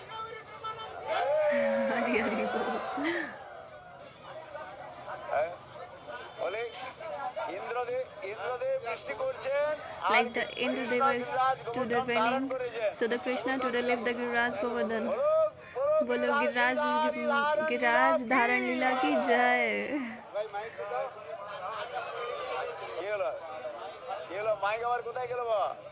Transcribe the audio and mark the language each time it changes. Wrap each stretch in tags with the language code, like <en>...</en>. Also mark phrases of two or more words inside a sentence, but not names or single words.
<hi>हरि हरि बोल.</hi> <en>Like the Indradeva is today raining, so the Krishna today left the Giriraj Govardhan.</en> <hi>बोलो गिरिराज धारण लीला की जय.</hi> <bn>माइक আবার কোথায় গেল বাবা?</bn>